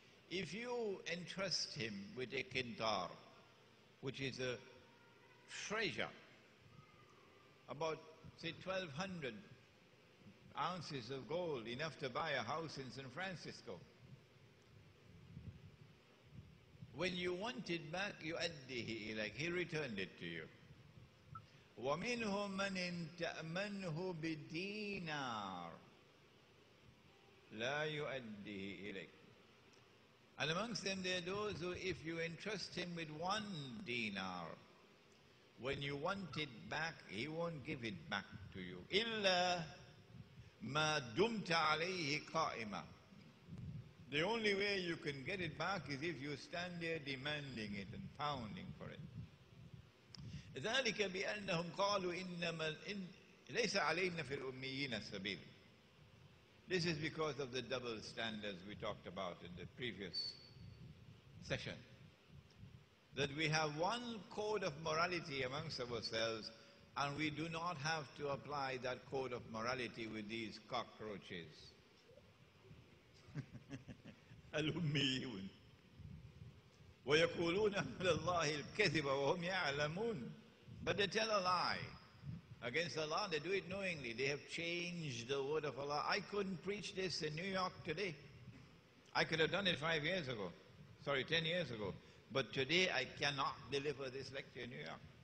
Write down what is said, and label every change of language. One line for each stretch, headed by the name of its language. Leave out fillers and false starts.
English: If you entrust him with a kintar, which is a treasure, about, say, 1,200 ounces of gold, enough to buy a house in San Francisco. When you want it back,
Arabic: يُؤَدِّهِ إِلَيْكَ.
English: He returned it to you.
Arabic: وَمِنْهُمْ مَنْ تَأْمَنْهُ بِدِينَارٍ لَا يُؤَدِّهِ إِلَيْكَ.
English: And amongst them there are those who, if you entrust him with 1 dinar, when you want it back, he won't give it back to you.
Arabic: إِلَّا مَا دُمْتَ عَلَيْهِ قَائِمًا.
English: The only way you can get it back is if you stand there demanding it and pounding for it.
Arabic: ذلك بأنهم قالوا إنما ليس علينا في الأميين السبيل.
English: This is because of the double standards we talked about in the previous session. That we have one code of morality amongst ourselves, and we do not have to apply that code of morality with these cockroaches.
Arabic: الأميون ويقولون على الله الكذب وهم يعلمون.
English: But they tell a lie against Allah. They do it knowingly. They have changed the word of Allah. I couldn't preach this in New York today. I could have done it 5 years ago. Sorry, 10 years ago. But today I cannot deliver this lecture in New York.